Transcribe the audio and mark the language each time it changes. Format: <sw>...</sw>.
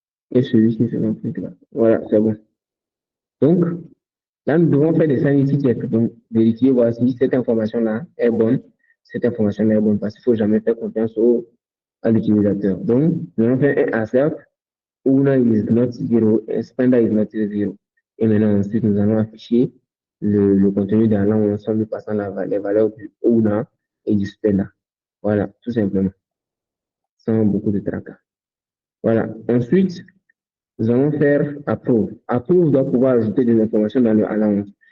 <fr>Et celui-ci, c'est mon truc là. Voilà, c'est bon. Donc, là, nous devons faire des sanity checks. Donc, vérifier, voir si cette information-là est bonne. Cette information-là est bonne parce qu'il ne faut jamais faire confiance à l'utilisateur. Donc, nous allons faire un assert</fr> <en>Una is not zero, and spender is not zero.</en> <fr>Et maintenant, ensuite, nous allons afficher le contenu dans l'ensemble passant les valeurs du Una et du spender. Voilà, tout simplement, sans beaucoup de tracas. Voilà. Ensuite, nous allons faire approve. Approve doit pouvoir ajouter des informations dans le allowance.</fr>